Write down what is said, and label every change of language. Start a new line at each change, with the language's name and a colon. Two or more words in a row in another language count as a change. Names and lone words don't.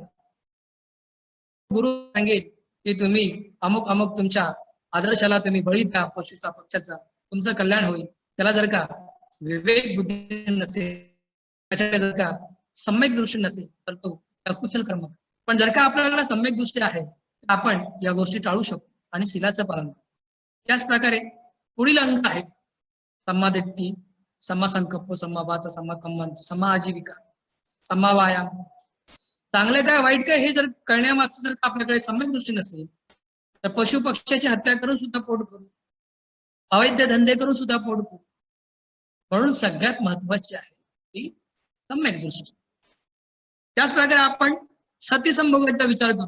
Marathi: गुरु सांगेल की तुम्ही अमुक अमुक तुमच्या आदर्शाला तुम्ही बळी द्या, पशुचा पक्षाचा, तुमचं कल्याण होईल. त्याला जर का विवेक बुद्धी नसेल, त्याच्याकडे जर का सम्यक दृष्टी नसेल तर तो अकुशल कर्म. पण जर का आपल्याला सम्यक दृष्टी आहे तर आपण या गोष्टी टाळू शकतो आणि शीलाचं पालन. त्याच प्रकारे पुढील अंग आहेत
Pali: सम्मादिट्ठी, सम्मा संकल्प, सम्मा वाचा, सम्मा कम्मंत, सम्मा आजीविका, सम्मा व्यायाम.
Marathi: चांगलं काय वाईट काय हे जर कळण्यामागचं जर आपल्याकडे सम्यक दृष्टी नसेल तर पशु पक्ष्याची हत्या करून सुद्धा पोट भरू, अवैध धंदे करून सुद्धा पोट भरू. म्हणून सगळ्यात महत्वाची आहे ती सम्यक दृष्टी. त्याच प्रकारे आपण सती संभोगाचा विचार करू.